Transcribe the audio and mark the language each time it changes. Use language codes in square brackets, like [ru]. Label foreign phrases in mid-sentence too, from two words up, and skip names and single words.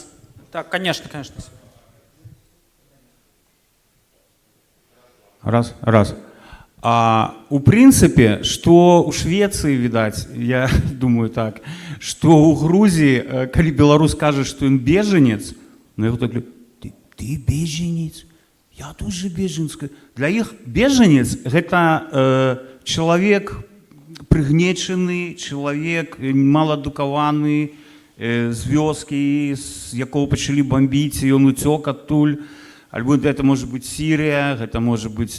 [ru] Так, конечно. Раз. [be] У прынцыпе, што ў Швецыі, відаць, я думаю так, што ў Грузіі, калі беларус кажа, што ён бежанец, ну яго так говорю, ты бежанец? [ru] Я тоже бежанец. [be] Для іх бежанец – гэта чалавек прыгнечаны, чалавек маладукаваны, з вёскі, з якого пачалі бамбіць, і ён уцёк адтуль. Альбо гэта можа быць Сірія, гэта можа быць...